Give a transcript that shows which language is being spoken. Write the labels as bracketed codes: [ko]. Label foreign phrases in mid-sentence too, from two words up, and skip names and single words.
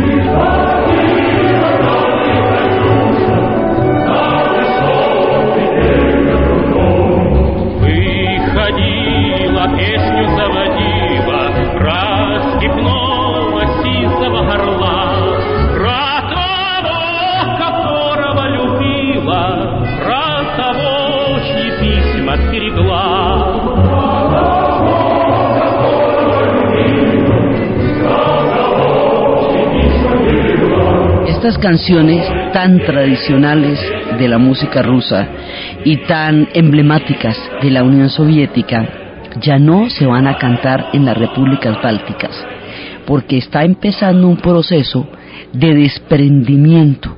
[ru] Выходила, песню заводила, про степного сизого горла, про того, которого любила, про того, чьи письма стерегла. [es] Estas canciones tan tradicionales de la música rusa y tan emblemáticas de la Unión Soviética ya no se van a cantar en las repúblicas bálticas, porque está empezando un proceso de desprendimiento.